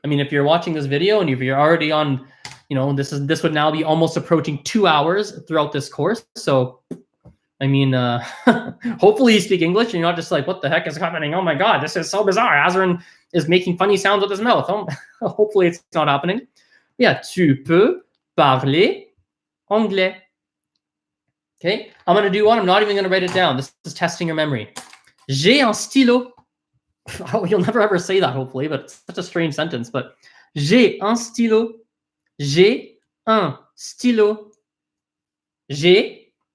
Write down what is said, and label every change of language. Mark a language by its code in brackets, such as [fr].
[en] I mean, if you're watching this video and if you're already on, this would now be almost approaching 2 hours throughout this course. So, I mean, hopefully you speak English and you're not just like, what the heck is happening? Oh my God, this is so bizarre. Azren is making funny sounds with his mouth. Hopefully it's not happening. [fr] Yeah, tu peux parler anglais. [en] Okay, I'm going to do one. I'm not even going to write it down. This is testing your memory. J'ai un stylo. Oh, you'll never ever say that, hopefully, but it's such a strange sentence. But j'ai un stylo. [fr] J'ai un stylo. J'ai.